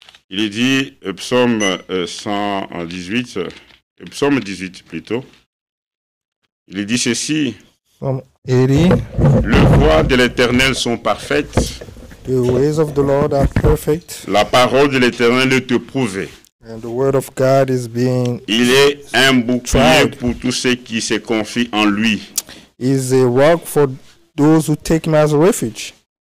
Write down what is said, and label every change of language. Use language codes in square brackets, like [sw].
[fr] Il est dit, psaume 118, psaume 18 plutôt. Il est dit ceci. Les voies de l'Éternel sont parfaites. [en] The ways of the Lord are perfect. [fr] La parole de l'Éternel est éprouvée. [en] And the word of God is being [fr] Il est un bouclier pour tous ceux qui se confient en lui. [en] He is a rock for those who take him as a refuge.